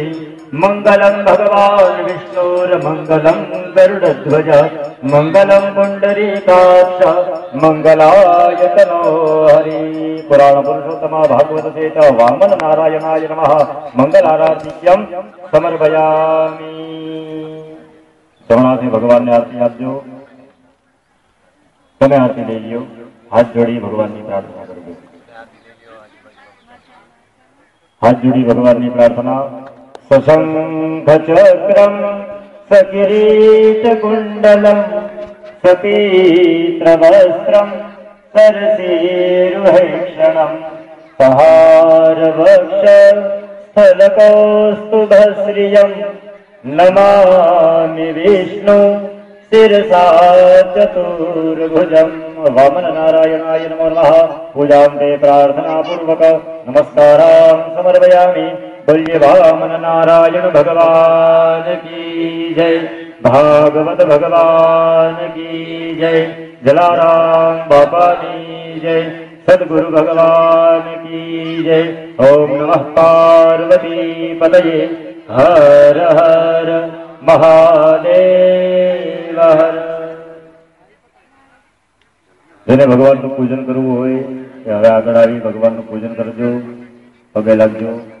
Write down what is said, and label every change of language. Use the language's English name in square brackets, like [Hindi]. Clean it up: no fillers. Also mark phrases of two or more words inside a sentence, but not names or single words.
[Sanskrit] मङ्गलं भगवान् विष्णुर्मङ्गलं गरुडध्वज मङ्गलं पुण्डरीकाक्ष मङ्गलायतनो हरि. पुराण पुरुषोत्तमा भागवत सेत वामन नारायणाय नमः. मंगलाराधिक्यम समर्पयामि. [Gujarati] જમણાથી ભગવાનને આરતી આપજો. તમે આરતી લઈ લ્યો. હાથ જોડી ભગવાનની પ્રાર્થના કરજો. હાથ જોડી ભગવાનની પ્રાર્થના. [Sanskrit] सशङ्ख चक्रम् सकिरीटकुण्डलम् सपीत्रवस्त्रम् सरसीरुहेक्षणम् सहारवक्ष स्थलकौस्तुभश्रियम् नमामि विष्णु शिरसा चतुर्भुजम् वामन नारायणाय नमो नमः पूजां ते प्रार्थनापूर्वक नमस्कारान् समर्पयामि [Hindi] बोलिए वामन नारायण भगवान की जय भागवत भगवान की जय जलाराम बाबा की जय सद्गुरु भगवान की जय [Sanskrit] ओम नमः पार्वती पतये हर हर महादेव हर। [Gujarati] જેને ભગવાનનું પૂજન કરવું હોય કે હવે આગળ આવી ભગવાનનું પૂજન કરજો, પગે લાગજો.